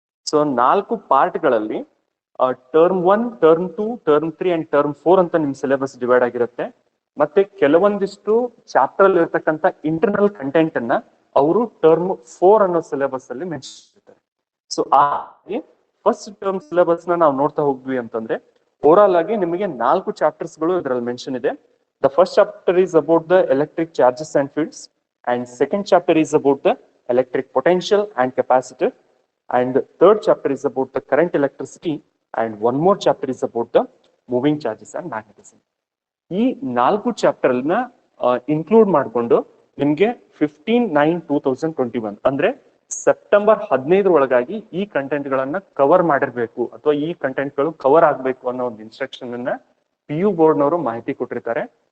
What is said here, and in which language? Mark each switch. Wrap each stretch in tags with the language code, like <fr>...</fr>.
<kn>So 4 ಪಾರ್ಟ್ಗಳಲ್ಲಿ term 1, term 2, term 3 and term 4 ಅಂತ ನಿಮ್ syllabus divide ಆಗಿರುತ್ತೆ. ಮತ್ತೆ ಕೆಲವೊಂದಿಷ್ಟು ಚಾಪ್ಟರ್ ಅಲ್ಲಿ ಇರ್ತಕ್ಕಂಥ ಇಂಟರ್ನಲ್ ಕಂಟೆಂಟ್ ಅನ್ನ ಅವರು ಟರ್ಮ್ 4 ಅನ್ನೋ ಸಿಲೆಬಸ್ ಅಲ್ಲಿ ಮೆನ್ಷನ್ ಮಾಡಿರ್ತಾರೆ. ಸೊ ಫಸ್ಟ್ ಟರ್ಮ್ ಸಿಲೆಬಸ್ ನ ನಾವು ನೋಡ್ತಾ ಹೋಗ್ವಿ ಅಂತಂದ್ರೆ ಓವರ್ ಆಗಿ ನಿಮಗೆ 4 ಚಾಪ್ಟರ್ಸ್ ಗಳು ಇದರಲ್ಲಿ ಮೆನ್ಷನ್ ಇದೆ.</kn> <en>The first chapter is about the electric charges and fields, and second chapter is about the electric potential and capacitor, and the third chapter is about the current electricity, and one more chapter is about the moving charges and magnetism.</en> <kn>ಈ 4 chapter ನ include ಮಾಡಿಕೊಂಡು ನಿಮ್ಗೆ 15/9/2021 ಅಂದ್ರೆ September 15 ಒಳಗಾಗಿ ಈ content ಗಳನ್ನ cover ಮಾಡಿರ್ಬೇಕು ಅಥವಾ ಈ ಕಂಟೆಂಟ್ ಗಳು ಕವರ್ ಆಗ್ಬೇಕು ಅನ್ನೋ ಒಂದು ಇನ್ಸ್ಟ್ರಕ್ಷನ್ ಅನ್ನ PU ಬೋರ್ಡ್ ನವರು ಮಾಹಿತಿ ಕೊಟ್ಟಿರ್ತಾರೆ.</kn>